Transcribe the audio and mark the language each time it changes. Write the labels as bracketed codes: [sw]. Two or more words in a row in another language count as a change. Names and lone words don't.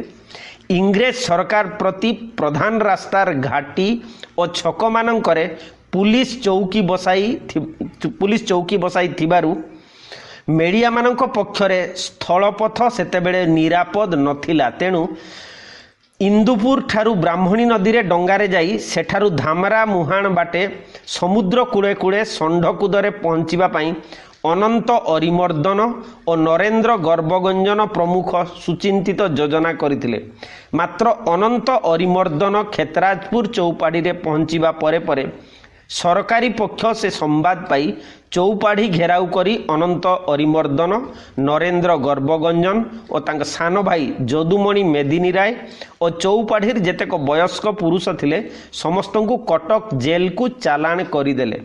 [or] ଇଂରେଜ ସରକାର ପ୍ରତି ପ୍ରଧାନ ରାସ୍ତାର ଘାଟି ଓ ଛକ ମାନଙ୍କରେ ପୋଲିସ ଚୌକି ବସାଇ ଥିବାରୁ ମେଳିଆ ମାନଙ୍କ ପକ୍ଷରେ ସ୍ଥଳପଥ ସେତେବେଳେ ନିରାପଦ ନଥିଲା। ତେଣୁ ଇନ୍ଦୁପୁର ଠାରୁ ବ୍ରାହ୍ମଣୀ ନଦୀ ରେ ଡଙ୍ଗାରେ ଯାଇ ସେଠାରୁ ଧାମରା ମୁହାଣ ବାଟେ ସମୁଦ୍ର କୂଳେ କୂଳେ ଷଣ୍ଢକୁଦରେ ପହଞ୍ଚିବା ପାଇଁ ଅନନ୍ତ ଅରିମର୍ଦ୍ଦନ ଓ ନରେନ୍ଦ୍ର ଗର୍ଭଗଞ୍ଜନ ପ୍ରମୁଖ ସୁଚିନ୍ତିତ ଯୋଜନା କରିଥିଲେ। ମାତ୍ର ଅନନ୍ତ ଅରିମର୍ଦ୍ଦନ ଖେତରାଜପୁର ଚଉପାଢ଼ି ରେ ପହଞ୍ଚିବା ପରେ ପରେ ସରକାରୀ ପକ୍ଷ ସେ ସମ୍ବାଦ ପାଇ ଚଉପାଢ଼ି ଘେରାଓ କରି ଅନନ୍ତ ଅରିମର୍ଦ୍ଦନ ନରେନ୍ଦ୍ର ଗର୍ଭଗଞ୍ଜନ ଓ ତାଙ୍କ ସାନ ଭାଇ ଯଦୁମଣି ମେଦିନୀ ରାୟ ଓ ଚଉପାଢ଼ି ଯେତେକ ବୟସ୍କ ପୁରୁଷ ଥିଲେ ସମସ୍ତଙ୍କୁ କଟକ ଜେଲ କୁ ଚାଲାଣ କରିଦେଲେ।